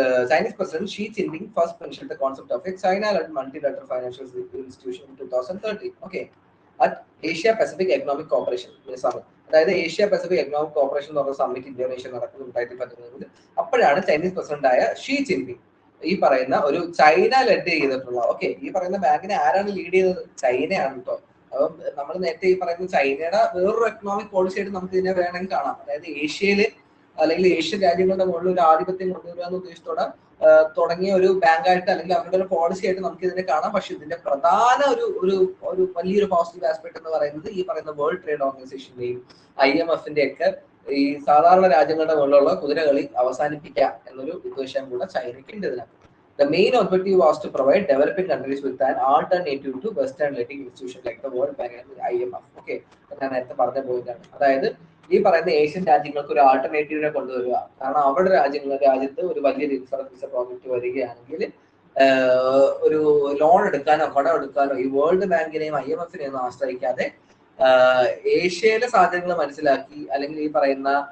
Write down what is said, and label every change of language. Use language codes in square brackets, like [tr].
[en] Chinese President Xi Jinping first mentioned the concept of a China-led multilateral financial institution in 2013. Okay, at Asia Pacific Economic Cooperation Summit. [ml] അതായത് Asia Pacific economic corporation എന്ന് പറഞ്ഞ summit Indonesia നടക്കുന്നത് 2013. അപ്പോഴാണ് Chinese president ആയ Xi Jinping ഈ പറയുന്ന ഒരു China lead ചെയ്തിട്ടുള്ള, ഓക്കെ ഈ പറയുന്ന ബാങ്കിനെ ആരാണ് ലീഡ് ചെയ്തത്? ചൈനയാണ് കേട്ടോ. അപ്പം നമ്മൾ നേരത്തെ ഈ പറയുന്ന ചൈനയുടെ വേറൊരു എക്കണോമിക് പോളിസി ആയിട്ട് നമുക്ക് ഇതിനെ വേണമെങ്കിൽ കാണാം. അതായത് ഏഷ്യയില് അല്ലെങ്കിൽ ഏഷ്യൻ രാജ്യങ്ങളുടെ മുകളിൽ ഒരു ആധിപത്യം കൊണ്ടുവരിക എന്ന ഉദ്ദേശത്തോടെ തുടങ്ങിയ ഒരു ബാങ്കായിട്ട് അല്ലെങ്കിൽ അവരുടെ ഒരു പോളിസി ആയിട്ട് നമുക്ക് ഇതിനെ കാണാം. പക്ഷെ ഇതിന്റെ പ്രധാന ഒരു വലിയൊരു പോസിറ്റീവ് ആസ്പെക്ട് എന്ന് പറയുന്നത് ഈ പറയുന്ന വേൾഡ് ട്രേഡ് ഓർഗനൈസേഷന്റെയും IMFന്റെ ഒക്കെ ഈ സാധാരണ രാജ്യങ്ങളുടെ മുകളിലുള്ള കുതിരകളി അവസാനിപ്പിക്കുക എന്നൊരു ഉദ്ദേശം കൂടെ ചൈനയ്ക്ക് ഉണ്ട് ഇതിനകത്ത്. [en] The main objective was to provide developing countries with an alternative to Western lending institutions like the World Bank and the IMF. [ml] Okay, ഞാൻ നേരത്തെ പറഞ്ഞ പോയിന്റാണ്. അതായത് ഈ പറയുന്ന ഏഷ്യൻ രാജ്യങ്ങൾക്ക് ഒരു ആൾട്ടർനേറ്റീവിനെ കൊണ്ടുവരിക. കാരണം അവരുടെ രാജ്യത്ത് ഒരു വലിയൊരു ഇൻഫ്രാസ്ട്രക്ചർ പ്രോജക്റ്റ് വരികയാണെങ്കിൽ ഒരു ലോൺ എടുക്കാനോ കടം എടുക്കാനോ ഈ വേൾഡ് ബാങ്കിനെയും IMFനെയും ആശ്രയിക്കാതെ ഏഷ്യയിലെ സാധ്യതകൾ മനസ്സിലാക്കി അല്ലെങ്കിൽ ഈ പറയുന്ന